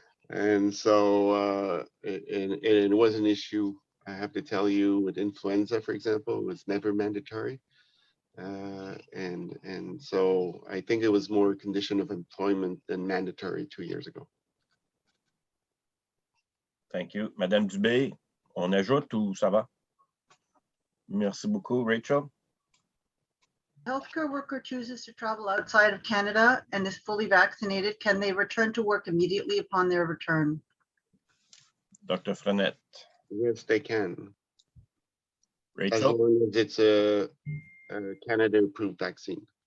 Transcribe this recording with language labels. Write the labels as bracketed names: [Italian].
[English] And so it was an issue, I have to tell you, with influenza, for example, it was never mandatory. And so I think it was more a condition of employment than mandatory 2 years ago. Thank you. [French] Madame Dubé, on ajoute ou ça va? Merci beaucoup, Rachel. [English] Healthcare worker chooses to travel outside of Canada and is fully vaccinated. Can they return to work immediately upon their return? Dr. Frenette. Yes, they can. As Rachel? long as it's a Canada-approved vaccine.